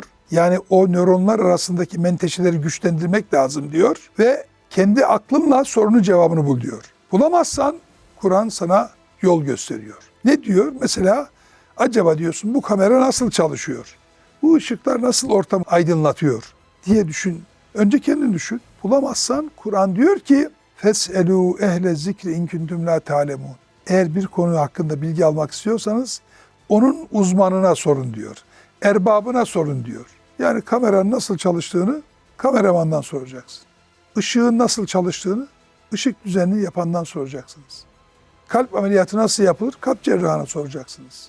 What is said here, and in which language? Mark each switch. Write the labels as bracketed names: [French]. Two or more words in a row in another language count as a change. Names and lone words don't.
[Turkish] Yani o nöronlar arasındaki menteşeleri güçlendirmek lazım diyor ve kendi aklınla sorunun cevabını bul diyor. Bulamazsan Kur'an sana yol gösteriyor. Ne diyor? Mesela acaba diyorsun bu kamera nasıl çalışıyor? Bu ışıklar nasıl ortamı aydınlatıyor diye düşün. Önce kendin düşün. Bulamazsan Kur'an diyor ki [Arabic] فَسْأَلُوا اَهْلَ الذِّكْرِ اِنْ كُنْتُمْ لَا تَعْلَمُونَ. [Turkish] Eğer bir konu hakkında bilgi almak istiyorsanız onun uzmanına sorun diyor. Erbabına sorun diyor. Yani kameranın nasıl çalıştığını kameramandan soracaksın. Işığın nasıl çalıştığını ışık düzenini yapandan soracaksınız. Kalp ameliyatı nasıl yapılır? Kalp cerrahına soracaksınız.